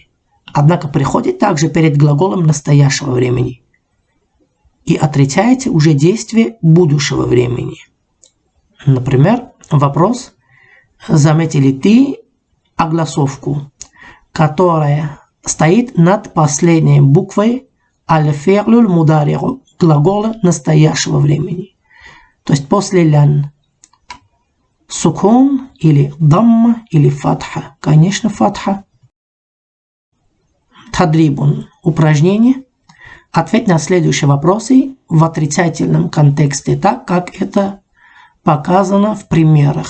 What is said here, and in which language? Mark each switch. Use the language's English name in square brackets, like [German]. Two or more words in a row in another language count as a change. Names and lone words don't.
[Russian] Однако приходит также перед глаголом настоящего времени. И отрицаете уже действие будущего времени. Например, вопрос. Заметили ты огласовку, которая стоит над последней буквой [Arabic] الفعل المضارع, [Russian] глагола настоящего времени. То есть после лян. Сукун или дамма или фатха. Конечно, фатха. Тадрибун. Упражнение. Ответь на следующие вопросы в отрицательном контексте, так как это показано в примерах.